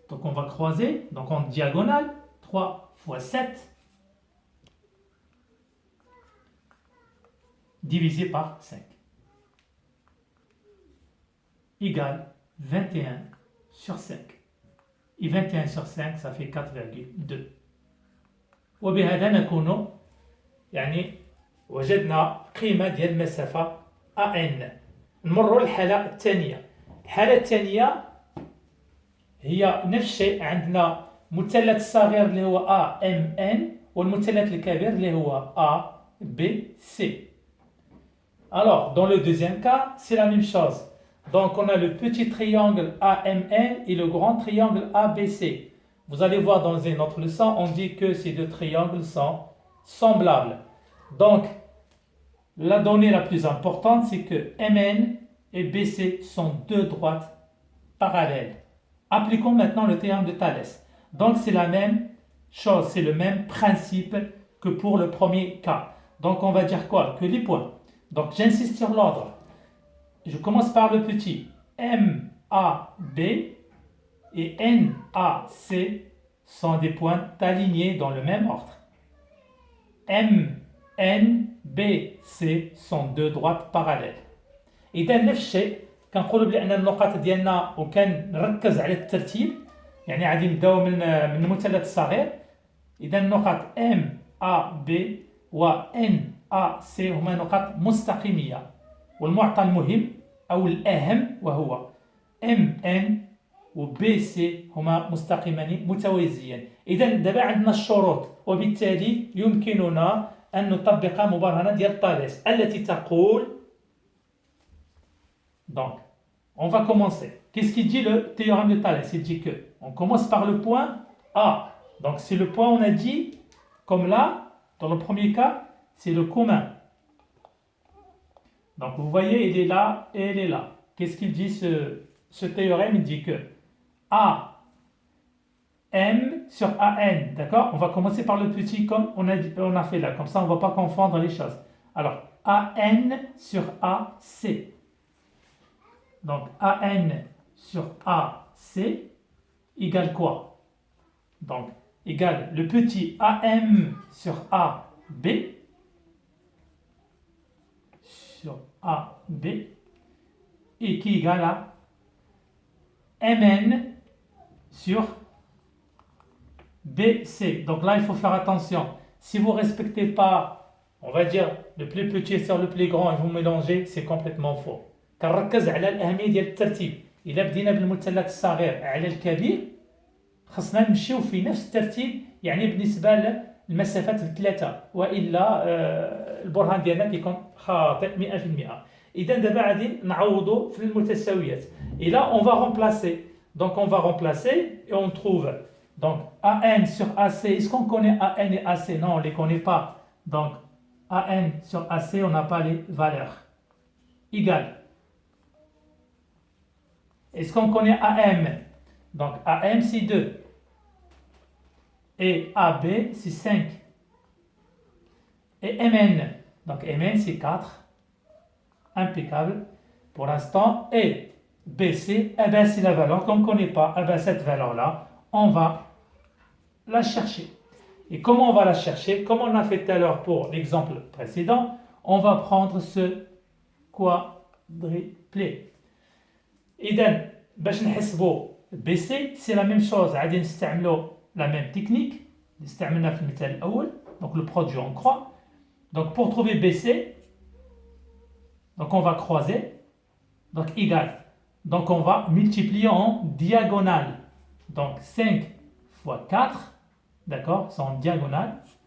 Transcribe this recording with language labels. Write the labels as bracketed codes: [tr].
[fr] Donc on va croiser, donc en diagonale, 3 fois 7 divisé par 5 égale 21 sur 5. Et 21 sur 5, ça fait 4,2. [ar] وبهذا نكون يعني وجدنا قيمة ديال المسافة AN. نمروا للحالة الثانية. الحالة الثانية هي نفس الشيء، عندنا مثلث صغير اللي هو AMN والمثلث الكبير اللي هو ABC. [fr] Alors, dans le deuxième cas, c'est la même chose. Donc, on a le petit triangle AMN et le grand triangle ABC. Vous allez voir dans une autre leçon, on dit que ces deux triangles sont semblables. Donc, la donnée la plus importante, c'est que MN et BC sont deux droites parallèles. Appliquons maintenant le théorème de Thalès. Donc, c'est la même chose, c'est le même principe que pour le premier cas. Donc, on va dire quoi? Que les points. Donc, j'insiste sur l'ordre. Je commence par le petit. MAB et NAC sont des points alignés dans le même ordre. MNBC sont deux droites parallèles. [ar] إذا نفس الشيء كنقولوا بأن النقاط ديالنا وكنركز على الترتيب، يعني غادي نبداو من المثلث الصغير. إذا النقاط MAB و NAC هما نقاط مستقيمية، والمعطى المهم أو الأهم وهو MN و BC هما مستقيمان متوازيان. إذا دابا عندنا الشروط، وبالتالي يمكننا أن نطبق مبرهنة ديال طاليس التي تقول. [fr] Donc, on va commencer. Qu'est-ce qu'il dit le théorème de Thalès? Il dit que on commence par le point A. Donc, c'est le point, on a dit, comme là, dans le premier cas, c'est le commun. Donc, vous voyez, il est là et il est là. Qu'est-ce qu'il dit ce théorème? Il dit que AM sur AN, d'accord? On va commencer par le petit comme on a fait là. Comme ça, on ne va pas confondre les choses. Alors, AN sur AC. Donc, AN sur AC égale quoi? Donc, égale le petit AM sur AB sur AB et qui égale à MN sur BC. Donc là, il faut faire attention. Si vous ne respectez pas, on va dire, le plus petit sur le plus grand et vous mélangez, c'est complètement faux. [ar] كنركز على الأهمية ديال الترتيب. إذا بدينا بالمثلث الصغير على الكبير خصنا نمشيو في نفس الترتيب، يعني بالنسبة للمسافات الثلاثة، وإلا البرهان ديالنا كيكون خاطئ 100%. إذا دابا غادي نعوضوا في المتساويات. [fr] Et là, on va remplacer. Donc, on va remplacer et on trouve. Donc, AN sur AC, est-ce qu'on connaît AN et AC? Non, on ne les connaît pas. Donc, AN sur AC, on n'a pas les valeurs. Égal. Est-ce qu'on connaît AM? Donc, AM, c'est 2. Et AB, c'est 5. Et MN. Donc, MN, c'est 4. Impeccable pour l'instant. Et BC, eh bien, c'est la valeur qu'on ne connaît pas. Eh bien, cette valeur-là, on va la chercher. Et comment on va la chercher? Comme on a fait tout à l'heure pour l'exemple précédent, on va prendre ce quadruplé. [ar] إذا باش نحسبوا [fr] BC, c'est la même chose. [ar] غادي نستعملوا [fr] la même technique [ar] اللي استعملنا في المثال الأول. [fr] Donc le produit en croix. Donc pour trouver BC, donc on va croiser. Donc égal. Donc on va multiplier en diagonale. Donc 5 fois 4, d'accord, c'est en diagonale.